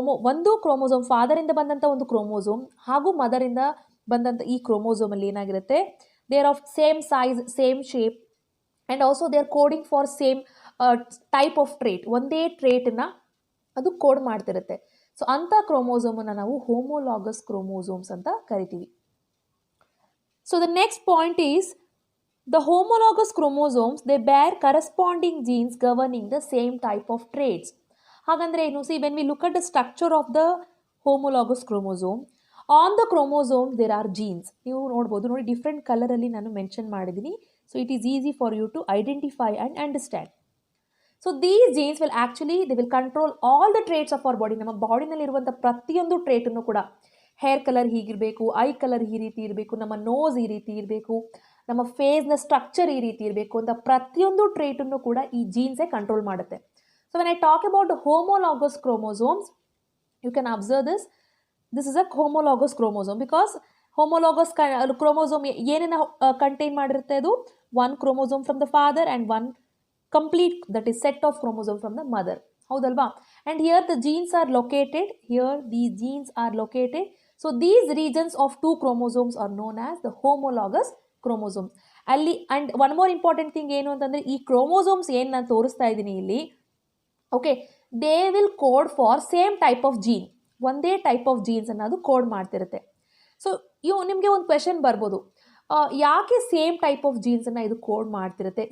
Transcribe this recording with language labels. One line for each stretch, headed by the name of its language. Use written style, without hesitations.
Kannada: ಒಂದು chromosome father ಇಂದ ಬಂದಂಥ ಒಂದು ಕ್ರೋಮೋಸೋಮ್ ಹಾಗೂ ಮದರ್ ಇಂದ ಬಂದಂಥ ಈ ಕ್ರೋಮೋಸೋಮ್ ಅಲ್ಲಿ ಏನಾಗಿರುತ್ತೆ,
English: They are of same size, same shape, and also they are coding for same type of trait.
Kannada: ಒಂದೇ ಟ್ರೇಟನ್ನು ಅದು ಕೋಡ್ ಮಾಡ್ತಿರುತ್ತೆ. ಸೊ ಅಂಥ ಕ್ರೋಮೋಸೋಮನ್ನು ನಾವು ಹೋಮೋಲಾಗಸ್ ಕ್ರೋಮೋಸೋಮ್ಸ್ ಅಂತ ಕರಿತೀವಿ.
English: So the next point is the homologous chromosomes, they bear corresponding genes governing the same type of traits.
Kannada: ಹಾಗಂದ್ರೆ ಏನು?
English: See, when we look at the structure of the homologous chromosome, on the chromosome there are genes.
Kannada: ನೀವು ನೋಡ್ಬೋದು, ನೋಡಿ different ಕಲರಲ್ಲಿ ನಾನು mention ಮಾಡಿದ್ದೀನಿ.
English: So it is easy for you to identify and understand. So these genes will actually they will control all the traits of our body.
Kannada: ನಮ್ಮ ಬಾಡಿನಲ್ಲಿರುವಂಥ ಪ್ರತಿಯೊಂದು ಟ್ರೇಟನ್ನು ಕೂಡ, hair colour ಹೀಗಿರಬೇಕು, ಐ ಕಲರ್ ಈ ರೀತಿ ಇರಬೇಕು, ನಮ್ಮ ನೋಸ್ ಈ ರೀತಿ ಇರಬೇಕು, ನಮ್ಮ ಫೇಸ್ನ ಸ್ಟ್ರಕ್ಚರ್ ಈ ರೀತಿ ಇರಬೇಕು ಅಂತ ಪ್ರತಿಯೊಂದು ಟ್ರೇಟನ್ನು ಕೂಡ ಈ ಜೀನ್ಸೇ ಕಂಟ್ರೋಲ್ ಮಾಡುತ್ತೆ.
English: So when I talk about homologous chromosomes, you can observe this is a homologous chromosome. Because homologous chromosome
Kannada: ಏನೇನು ಕಂಟೈನ್ ಮಾಡಿರುತ್ತೆ, ಅದು
English: One chromosome from the father and one complete that is set of chromosome from the mother.
Kannada: ಹೌದಲ್ವಾ?
English: And here the genes are located, here these genes are located. So these regions of two chromosomes are known as the homologous chromosomes.
Kannada: ಅಲ್ಲಿ
English: and one more important thing
Kannada: ಏನು ಅಂತಂದರೆ, ಈ chromosomes ಏನು ನಾನು ತೋರಿಸ್ತಾ ಇದ್ದೀನಿ ಇಲ್ಲಿ, okay,
English: They will code for same type of gene.
Kannada: ಒಂದೇ ಟೈಪ್ ಆಫ್ ಜೀನ್ಸ್ ಅನ್ನೋದು ಕೋಡ್ ಮಾಡ್ತಿರುತ್ತೆ. ಸೊ ನಿಮಗೆ ಒಂದು ಕ್ವೆಶನ್ ಬರ್ಬೋದು, ಯಾಕೆ ಸೇಮ್ ಟೈಪ್ ಆಫ್ ಜೀನ್ಸನ್ನು ಇದು ಕೋಡ್ ಮಾಡ್ತಿರುತ್ತೆ?